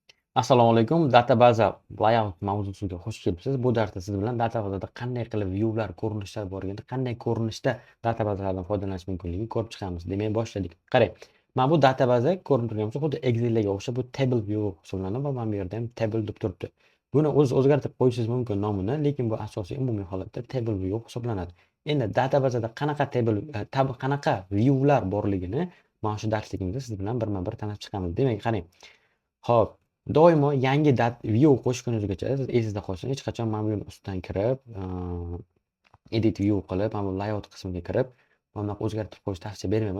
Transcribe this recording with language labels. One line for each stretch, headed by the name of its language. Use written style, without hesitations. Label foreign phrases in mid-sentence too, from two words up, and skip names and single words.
Uzbek: Assalomu alaykum. Databaza layout mavzusiga xush kelibsiz. Bu darsda siz bilan databazada qanday qilib viewlar, ko'rinishlar borligini, qanday ko'rinishda databazalardan foydalanish mumkinligini ko'rib chiqamiz. Demak, boshladik. Qarang, mana bu databaza ko'rinib turgan bo'lsa, xuddi Excel'ga o'xshab bu
English: table view
Uzbek: hisoblanadi va mana bu yerda ham table deb turibdi. Buni o'zgartirib qo'yishingiz mumkin nomini, lekin bu asosiy umumiy holatda
English: table view
Uzbek: hisoblanadi. Endi databazada qanaqa qanaqa viewlar borligini mana shu darsligimizda siz bilan birma-bir tanishib chiqamiz. Demak, qarang. Xo'p, doimo yangi view qo'shguningizgacha siz esingizda qolsin, hech qachon mana bu yerni ustidan kirib,
English: edit view
Uzbek: qilib, mana bu layout qismiga kirib, mana bunaqa o'zgartirib qo'yishni tavsiya bermayman.